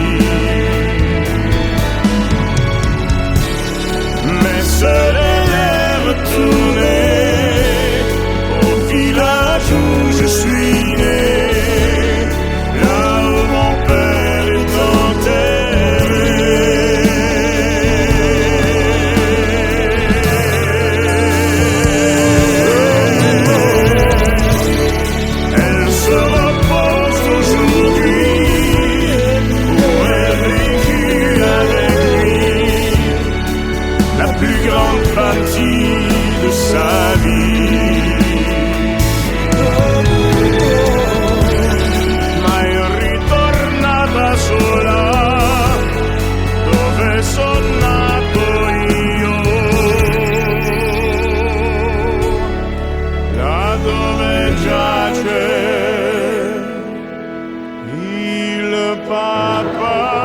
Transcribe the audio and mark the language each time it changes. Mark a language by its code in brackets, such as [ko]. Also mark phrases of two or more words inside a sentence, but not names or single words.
[fr] Mais seule elle est retournée au village où je suis né, là où mon père est enterré. Elle se repose aujourd'hui où elle vécut avec lui la plus grande partie de sa vie. [it] Ma è ritornata sola dove son nato io, là dove giace il papà